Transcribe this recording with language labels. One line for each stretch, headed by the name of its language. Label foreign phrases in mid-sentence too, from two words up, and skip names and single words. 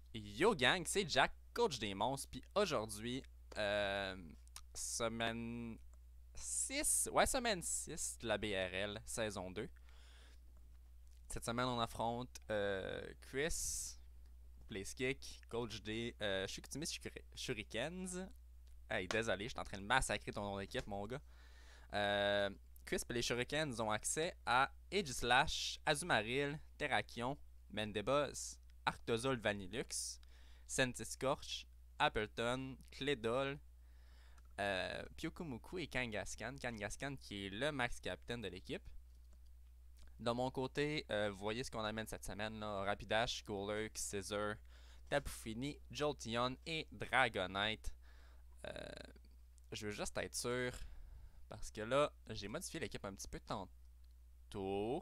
French: Yo gang, c'est Jack, coach des monstres, puis aujourd'hui, semaine 6, ouais, semaine 6 de la BRL, saison 2. Cette semaine, on affronte Chris, Placekick, coach des Shukutimi Shurikens. Hey, désolé, je suis en train de massacrer ton nom d'équipe, mon gars. Euh, Chris et les Shurikens ont accès à Aegislash, Azumarill, Terrakion, Mendebuzz, Arctozol Vanillux, Centiskorch, Appleton, Clédol, Pyukumuku et Kangaskhan. Kangaskhan qui est le max captain de l'équipe. De mon côté, vous voyez ce qu'on amène cette semaine là. Rapidash, Golurk, Scissor, Tapu Fini, Jolteon et Dragonite. Euh, je veux juste être sûr parce que là, j'ai modifié l'équipe un petit peu tantôt.